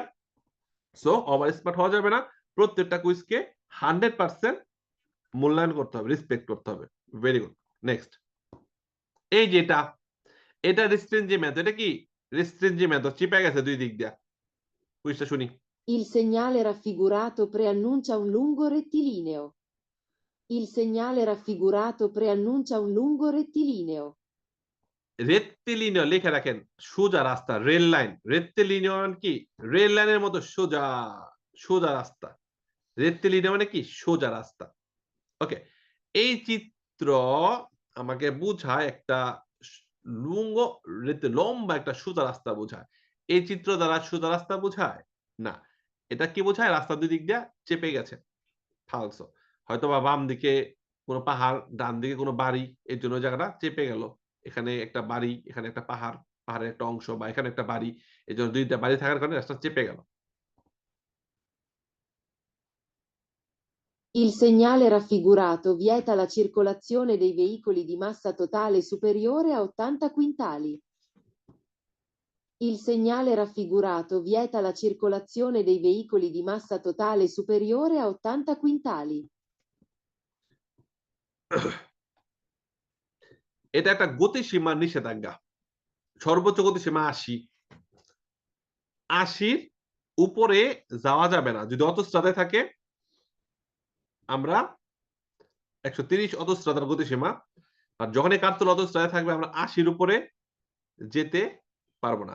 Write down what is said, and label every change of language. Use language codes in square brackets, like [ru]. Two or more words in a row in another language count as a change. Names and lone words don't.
[bn] সো [en] over smart [bn] হওয়া যাবে না, প্রত্যেকটা কুইজকে 100% মূল্যায়ন করতে হবে, রেসপেক্ট করতে হবে। [en] very good. [bn] নেক্সট, এই যেটা, এটা রেস্ট্রিনজিমেন্টো, এটা কি রেস্ট্রিনজিমেন্টো, চিপে গেছে দুই দিক দিয়া। কুইজটা শুনি। [it] Il segnale raffigurato preannuncia un lungo rettilineo. Il segnale raffigurato preannuncia un lungo rettilineo. [bn] রেত্তিলিনিয় লিখে রাখেন, সোজা রাস্তা, রেল লাইন। রেত্তিলিনিয় মানে কি? রেল লাইনের মতো সোজা, সোজা রাস্তা। রেত্তিলিনিয় মানে কি? সোজা রাস্তা। ওকে, এই চিত্র আমাকে বোঝায় একটা লুঙ্গ, লম্বা একটা সোজা রাস্তা বোঝায়। এই চিত্র দ্বারা সোজা রাস্তা বোঝায় না, এটা কি বোঝায়? রাস্তা দুই দিক দিয়ে চেপে গেছে, ফালসো। হয়তো বা বাম দিকে কোনো পাহাড়, ডান দিকে কোনো বাড়ি, এর জন্য জায়গাটা চেপে গেল। এখানে একটা বাড়ি, এখানে একটা পাহাড়, পাহাড়ের একটা অংশ, বা এখানে একটা বাড়ি, এই জন্য দুইটা বাড়ি থাকার কারণে রাস্তা চেপে গেল। [it] Il segnale raffigurato vieta la circolazione dei veicoli di massa totale superiore a 80 quintali. Il segnale raffigurato vieta la circolazione dei veicoli di massa totale superiore a 80 quintali. [bn] এটা একটা গতিসীমার নিষেধাজ্ঞা। সর্বোচ্চ গতিসীমা 80, 80-র উপরে যাওয়া যাবে না। যদি অতস্ত্রাতে থাকে, আমরা 130 অতস্ত্রাতার গতিসীমা, আর যখন এই কার্তল অতস্ত্রাতে থাকবে আমরা 80-র উপরে যেতে পারবো না।